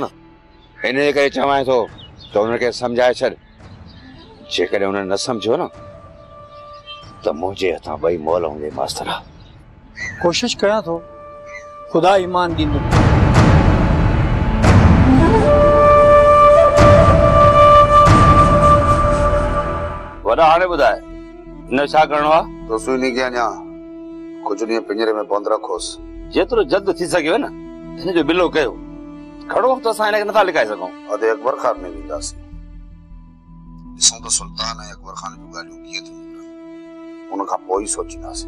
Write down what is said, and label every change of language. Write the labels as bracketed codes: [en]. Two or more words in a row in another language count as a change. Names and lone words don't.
[sd] इन करे चवां थो त उनखे सम्झाए छॾ, जेकॾहिं उन्हनि न सम्झो न त मुंहिंजे हथां ॿई मोल हूंदे। मास्तर कोशिश कयां थो, ख़ुदा ईमान ॾींदो। वॾा हाणे ॿुधाए न छा करणो आहे? तो सुनी के अञा कुझु ॾींहं पिंजरे में बंदि रखोसि, जेतिरो जल्द थी सघेव न हिनजो बिलो कयो। खड़ो वक़्तु असां हिनखे नथा लिकाए सघूं। अधे अकबर खान में वेंदासीं, ॾिसूं त सुल्तान ऐं अकबर खान जूं ॻाल्हियूं कीअं थियूं, उन खां पोइ ई सोचींदासीं।